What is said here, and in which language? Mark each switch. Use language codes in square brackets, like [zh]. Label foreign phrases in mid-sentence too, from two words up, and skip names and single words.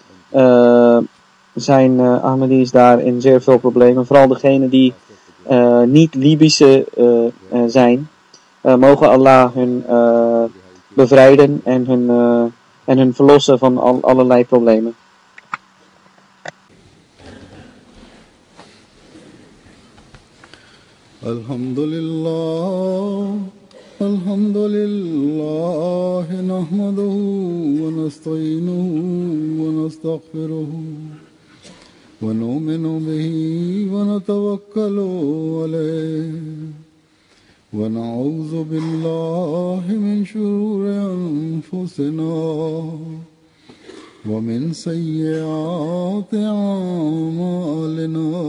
[nl] Zijn Ahmadis daar in zeer veel problemen. Vooral degenen die niet Libische zijn. Mogen Allah hun bevrijden en hun verlossen van allerlei problemen. [ar] الحمد لله، نحمده ونستعينه و نستغفره ونؤمن به ونتوكل عليه ونعوذ بالله من شرور أنفسنا ومن سيئات أعمالنا.